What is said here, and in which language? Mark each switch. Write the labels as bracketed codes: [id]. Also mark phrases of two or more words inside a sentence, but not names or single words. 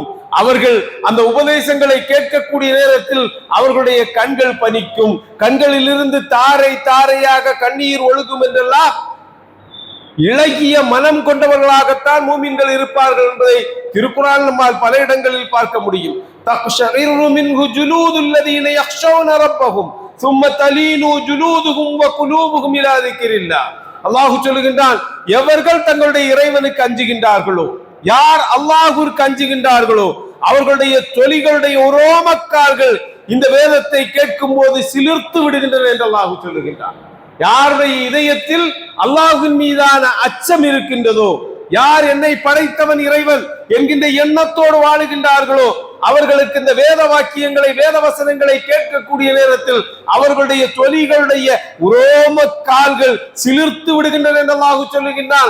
[ta] அவர்கள் அந்த உபதேசங்களை கேட்கக்கூடிய நேரத்தில் அவர்களுடைய கண்கள் பனிக்கும், கண்களில் இருந்து தாரை தாரையாக கண்ணீர் ஒழுகும் என்றெல்லாம் இளகிய மனம் கொண்டவர்களாகத்தான் மூமின்கள் இருப்பார்கள் என்பதை திருக்குர்ஆன் நம்மால் பல இடங்களில் பார்க்க முடியும். [ar] تقشعر منه جلود الذين يخشون ربهم ثم تلين جلودهم وقلوبهم الى ذكر الله. [ta] அல்லாஹ் சொல்லுகின்றான், எவர்கள் தங்களுடைய இறைவனுக்கு அஞ்சுகின்றார்களோ, யார் அல்லாஹ்விற்கு அஞ்சுகின்றார்களோ, அவர்களுடைய தொலிகளுடைய உரோமக்கால்கள் இந்த வேதத்தை கேட்கும் போது சிலிர்த்து விடுகின்றன என்று அல்லாஹ் சொல்லுகின்றான். யாருடைய இதயத்தில் அல்லாஹ்வின் மீதான அச்சம் இருக்கின்றதோ, யார் என்னை படைத்தவன் இறைவன் என்கின்ற எண்ணத்தோடு வாழுகின்றார்களோ, அவர்களுக்கு இந்த வேத வாக்கியங்களை, வேத வசனங்களை கேட்கக்கூடிய நேரத்தில் அவர்களுடைய தொலிகளுடைய உரோம கால்கள் சிலிர்த்து விடுகின்றன என்று அல்லாஹ் சொல்லுகின்றான்.